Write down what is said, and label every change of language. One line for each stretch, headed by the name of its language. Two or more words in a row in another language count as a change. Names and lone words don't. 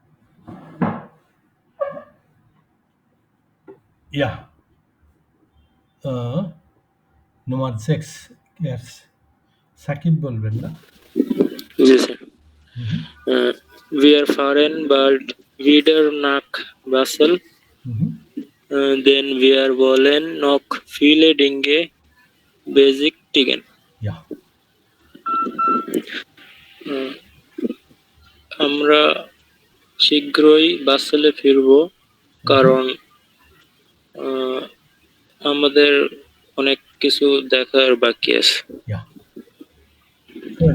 German: Ja.
English: Number 6. Yes. সাকিব
Bangla: বলবেন না? জি স্যার।
German: Wir fahren bald wieder nach Basel. Then wir wollen noch viele Dinge besichtigen. Ja.
Bangla: আমরা শীঘ্রই বাসেলে ফিরব, কারণ আমাদের অনেক কিছু দেখার বাকি আছে।
German: Ja. Schön.